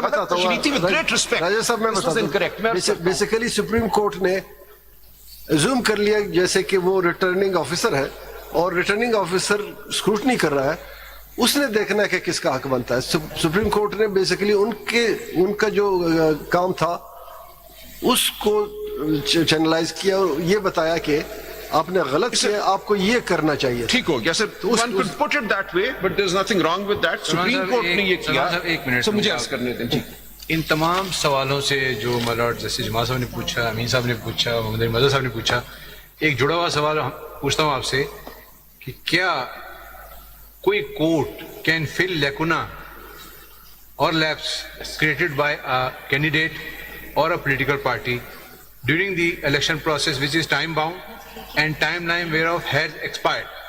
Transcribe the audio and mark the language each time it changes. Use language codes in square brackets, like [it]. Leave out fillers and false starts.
[ur] بتاتا ہوں راجہ صاحب, میں بتاتا ہوں بیسیکلی سپریم کورٹ نے زوم کر لیا جیسے کہ وہ ریٹرننگ آفیسر ہے اور ریٹرننگ آفیسر اسکروٹنی کر رہا ہے, اس نے دیکھنا ہے کہ کس کا حق بنتا ہے. سپریم کورٹ نے بیسیکلی ان کا جو کام تھا اس کو چینلائز کیا اور یہ بتایا کہ آپ نے غلط کیا, آپ کو یہ کرنا چاہیے. ٹھیک ہو گیا سر, [en] one could put it that way, but there's nothing wrong with that. [ur] Supreme court نے یہ کیا. ایک منٹ مجھے عرض کرنے دیں. جی ان تمام سوالوں سے جو ملارڈ جسٹس جماعت صاحب نے پوچھا, امین صاحب نے پوچھا, محمد علی مظہر صاحب نے پوچھا, ایک جڑا ہوا سوال پوچھتا ہوں آپ سے کہ کیا کوئی کورٹ [en] Can fill lacuna or lapses created by a candidate or a political party during the election process which is time bound and time line whereof has expired?